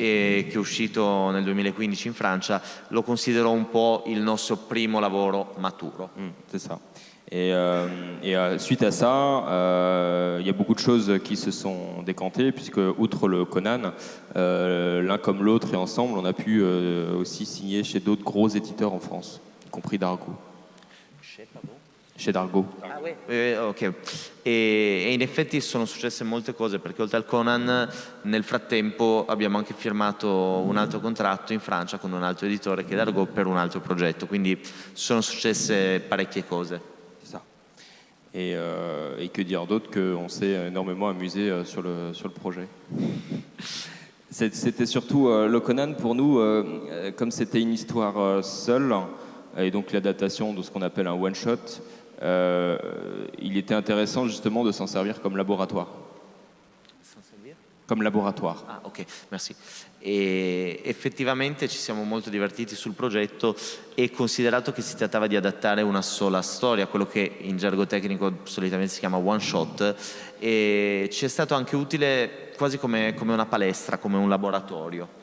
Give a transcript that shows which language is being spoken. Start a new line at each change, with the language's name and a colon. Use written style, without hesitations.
Italian: E che è uscito nel 2015 in Francia, lo considero un po' il nostro primo lavoro maturo.
French: C'est ça. Et suite à ça, il y a beaucoup de choses qui se sont décantées, puisque outre le Conan, l'un comme l'autre et ensemble, on a pu aussi signer chez d'autres gros éditeurs en France, y compris Dargaud. Chez Dargaud. Ah, ok.
Italian: E in effetti sono successe molte cose, perché oltre al Conan nel frattempo abbiamo anche firmato un altro contratto in Francia con un altro editore che è Dargaud per un altro progetto, quindi sono successe parecchie cose.
French: Et que dire d'autre qu'on s'est énormément amusé sur le projet. C'était surtout le Conan pour nous, comme c'était une histoire seule, et donc l'adaptation de ce qu'on appelle un one-shot, il était intéressant justement de s'en servir comme laboratoire. Comme laboratoire. Ah, ok, merci.
Italian: E effettivamente ci siamo molto divertiti sul progetto, e considerato che si trattava di adattare una sola storia, quello che in gergo tecnico solitamente si chiama one shot, e ci è stato anche utile quasi come una palestra, come un laboratorio.